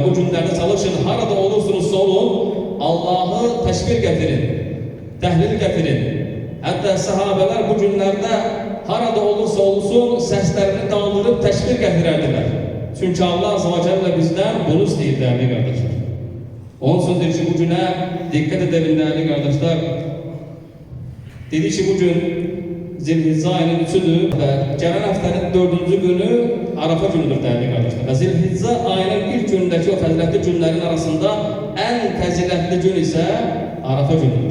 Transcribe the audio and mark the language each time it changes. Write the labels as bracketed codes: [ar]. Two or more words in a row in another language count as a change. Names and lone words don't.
[az] Bu günlərdə çalışın, harada olursunuzsa olun, Allah'ı təşbir gətirin, təhlil gətirin. Hətta sahabələr bu günlərdə harada olursa olsun, səslərini daldırıb təşbir gətirərdilər. Çünki Allah [ar] عز وجل [az] bizdən bunu istəyir, dəyərli qardaşlar. [tr] Onun sözleri ki, bu günə dikkat edelim değerli kardeşler. Dedi ki, bugün Zilhicce ayının 3'üdür ve gelen haftanın 4. günü Arafa günüdür değerli kardeşler. Ve Zilhicce ayının ilk günündeki o faziletli günlerin arasında en faziletli gün ise Arafa günüdür.